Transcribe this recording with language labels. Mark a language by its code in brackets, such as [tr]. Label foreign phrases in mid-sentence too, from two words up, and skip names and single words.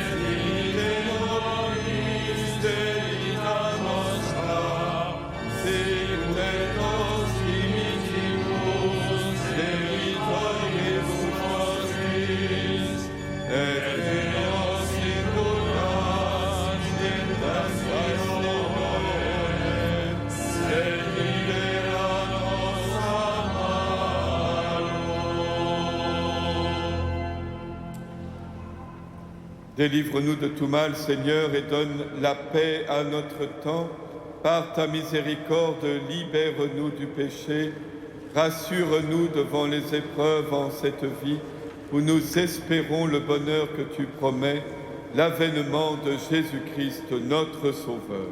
[la] dimitte nobis debita nostra, sicut et nos dimittimus debitoribus nostris, et ne nos indulgas in tentazione, sed libera nos a malo. [fr] Délivre-nous de tout mal, Seigneur, et donne la paix à notre temps. Par ta miséricorde, libère-nous du péché. Rassure-nous devant les épreuves en cette vie où nous espérons le bonheur que tu promets, l'avènement de Jésus-Christ, notre Sauveur.